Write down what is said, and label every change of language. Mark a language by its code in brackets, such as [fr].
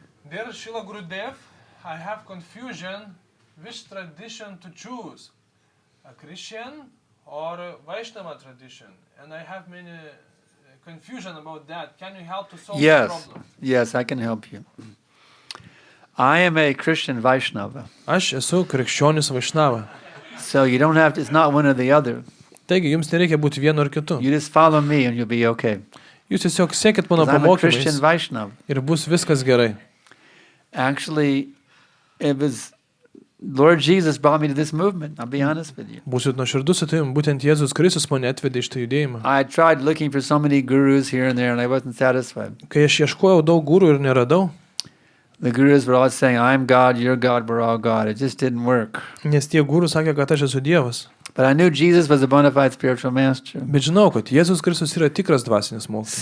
[en] Dear Srila Gurudev, I have confusion which tradition to choose, a Christian or a Vaishnava tradition, and I have many confusion about that. Can you help to solve the problem? Yes, I can help you. I am a Christian Vaishnava. [lt] Aš esu krikščionis Vaišnava. [en] So you don't have to, it's not one or the other. [lt] Taigi, jums nereikia būti vienu ar kitu. [en] You just follow me and you'll be okay. [lt] Jūs tiesiog sekit mano [en] 'Cause I'm a Christian [lt] pamokymais [en] Vaishnava. [lt] ir bus viskas gerai. [en] Actually, it was Lord Jesus brought me to this movement. I'll be honest with you. [lt] Būsiu nuoširdus su tavim, būtent Jėzus Kristus mane atvedė iš tą judėjimą. [en] I tried looking for so many gurus here and there and I wasn't satisfied. [lt] Kai aš ieškojau daug gurų ir neradau, [en] The gurus were all saying, I'm God, you're God, we're all God. It just didn't work. [lt] nes tie gurų sakė, kad aš esu Dievas. [en] But I knew Jesus was a bona fide spiritual master. [lt] Bet žinau, kad Jėzus Kristus yra tikras dvasinis mokytojas.